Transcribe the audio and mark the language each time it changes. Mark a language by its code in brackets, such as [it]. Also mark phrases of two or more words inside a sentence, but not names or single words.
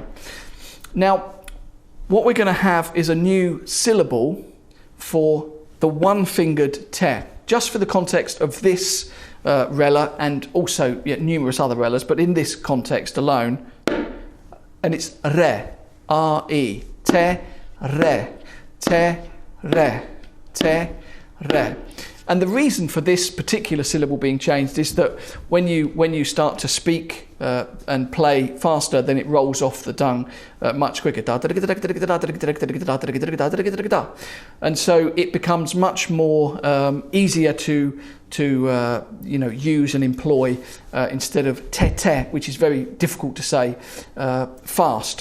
[en] Now, what we're going to have is a new syllable for the one-fingered te, just for the context of this rella, and also numerous other rellas, but in this context alone, and it's re, R-E, te, re. te, re, te, re. And the reason for this particular syllable being changed is that when you start to speak and play faster, then it rolls off the tongue much quicker. And so it becomes much more easier to use and employ instead of te te, which is very difficult to say fast.